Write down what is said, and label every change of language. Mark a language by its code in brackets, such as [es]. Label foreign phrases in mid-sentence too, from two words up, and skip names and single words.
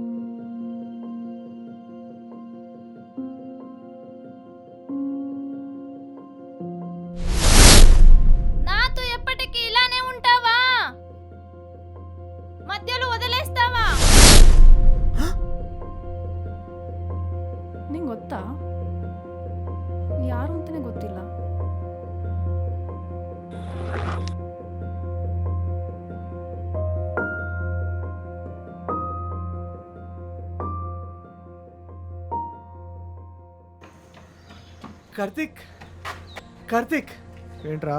[te] నాతో ఎప్పటికీ ఇలానే ఉంటావా? మధ్యలో వదిలేస్తావా? [kn] ನಿಂಗೆ ಗೊತ್ತಾ ಯಾರು ಅಂತಲೇ ಗೊತ್ತಿಲ್ಲ. [te] కార్తిక్ కార్తిక్ ఏంట్రా?